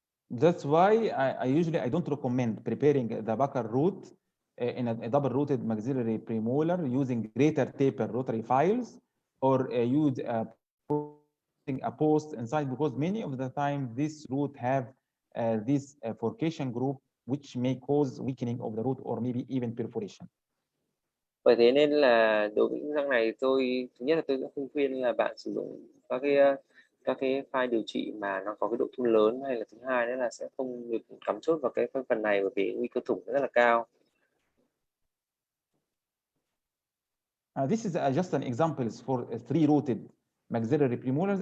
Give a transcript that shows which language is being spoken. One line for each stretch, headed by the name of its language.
English: That's why I usually don't recommend preparing the buccal root in a double-rooted maxillary premolar using greater taper rotary files, or use putting a post inside, because many of the time this root have this forcation groove, which may cause weakening of the root or maybe even perforation.
Vietnamese: Bởi thế nên là đối với những răng này, thứ nhất là tôi sẽ không khuyên là bạn sử dụng các cái file điều trị mà nó có cái độ thun lớn, hay là thứ hai nữa là sẽ không được cắm chốt vào cái phần này, bởi vì nguy cơ thủng rất là cao.
English: This is just an examples for 3-rooted maxillary premolars.